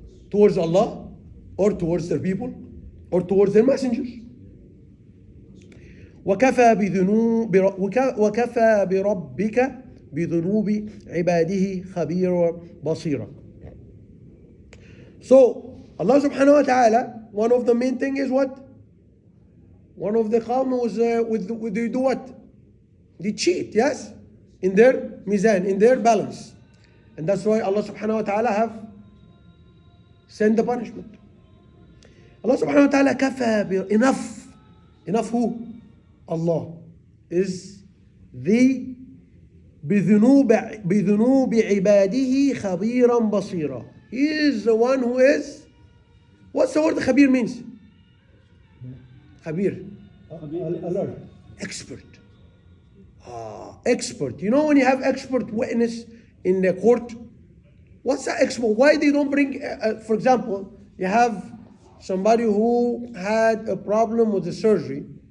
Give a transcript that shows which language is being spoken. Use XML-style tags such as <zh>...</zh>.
<en>Towards Allah, or towards their people, or towards their messengers.</en> <ar>وكفى بربك بذنوب عباده خبيرا بصيرا.</ar> <en>So Allah subhanahu wa ta'ala, one of the main thing is what? One of the qawm was they do what? They cheat, yes? In their mizan, in their balance. And that's why Allah subhanahu wa ta'ala have sent the punishment. Allah subhanahu wa ta'ala kafa enough who? Allah is the</en> <ar>بذنوب عباده خبيرا بصيرا.</ar> <en>He is the one who is, what's the word khabir means? Khabir. Alert. Expert. Expert. When you have expert witness in the court, what's that expert? Why they don't bring, for example, you have somebody who had a problem with the surgery.</en>